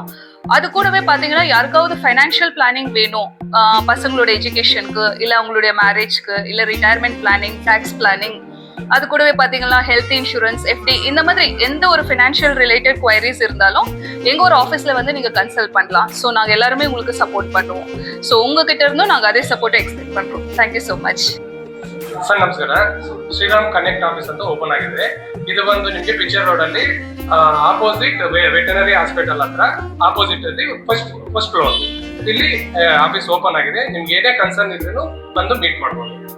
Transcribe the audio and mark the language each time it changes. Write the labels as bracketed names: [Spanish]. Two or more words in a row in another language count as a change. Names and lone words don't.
[Tamil] அது கூடவே பாத்தீங்கன்னா யாருக்காவது [English] financial planning [Tamil] வேணும், பசங்களோட எஜுகேஷனுக்கு, இல்ல அவங்களுடைய மேரேஜ்க்கு, இல்ல [English] retirement planning, tax planning, [Tamil] அது கூடவே பாத்தீங்கன்னா [English] health insurance, FD, [Tamil] இந்த மாதிரி எந்த ஒரு [English] financial related queries [Tamil] இருந்தாலும் எங்க ஒரு ஆஃபீஸ்ல வந்து நீங்க கன்சல்ட் பண்ணலாம். ஸோ நாங்க எல்லாருமே உங்களுக்கு சப்போர்ட் பண்ணுவோம். ஸோ உங்ககிட்ட இருந்தும் நாங்க அதே [English] support expect [Tamil] ಪண்றோம். [English] thank you so much. [Kannada] ಸರ್ ನಮಸ್ಕಾರ. ಶ್ರೀರಾಮ್ ಕನೆಕ್ಟ್ ಆಫೀಸ್ ಅಂತ ಓಪನ್ ಆಗಿದೆ. ಇದು ಒಂದು ನಿಮಗೆ ಪಿಕ್ಚರ್ ರೋಡ್ ಅಲ್ಲಿ [English] opposite veterinary hospital [Kannada] ಹತ್ರ ಆಪೋಸಿಟ್ ಅಲ್ಲಿ [English] first floor [Kannada] ಇಲ್ಲಿ ಆಫೀಸ್ ಓಪನ್ ಆಗಿದೆ. ನಿಮ್ಗೆ ಏನೇ ಕನ್ಸರ್ನ್ ಇದ್ರೂ ಬಂದು ಮೀಟ್ ಮಾಡ್ಬೋದು.